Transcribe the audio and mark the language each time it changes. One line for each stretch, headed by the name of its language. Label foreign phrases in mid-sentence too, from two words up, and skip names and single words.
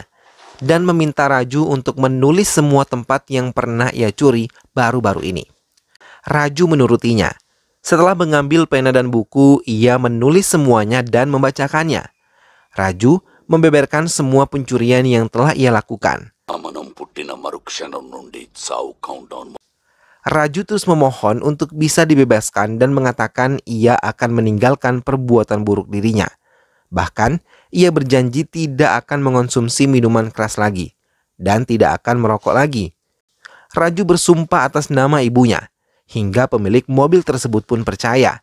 Indonesian: Dan meminta Raju untuk menulis semua tempat yang pernah ia curi baru-baru ini. Raju menurutinya. Setelah mengambil pena dan buku, ia menulis semuanya dan membacakannya. Raju membeberkan semua pencurian yang telah ia lakukan.
Telugu: మనం పుట్టిన మరుక్షణం నుండి చావు కౌంటౌన్.
Indonesian: Raju terus memohon untuk bisa dibebaskan dan mengatakan ia akan meninggalkan perbuatan buruk dirinya. Bahkan, ia berjanji tidak akan mengonsumsi minuman keras lagi dan tidak akan merokok lagi. Raju bersumpah atas nama ibunya, hingga pemilik mobil tersebut pun percaya.